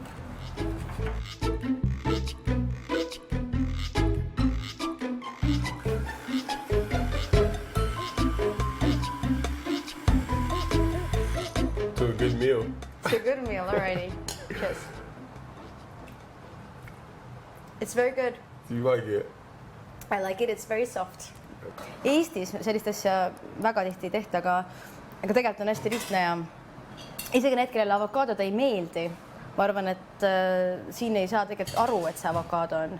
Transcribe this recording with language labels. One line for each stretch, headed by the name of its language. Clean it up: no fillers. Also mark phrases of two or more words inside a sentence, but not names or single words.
English: To a good meal. It's a good meal already. Cheers. It's very good. Do you like it? I like it, it's very soft.
Estonian: Eestis sellist asja väga tihti ei tehta, aga tegelikult on hästi lihtne ja isegi need, kellele avokaadod ei meeldi, ma arvan, et siin ei saa tegelikult aru, et see avokaado on.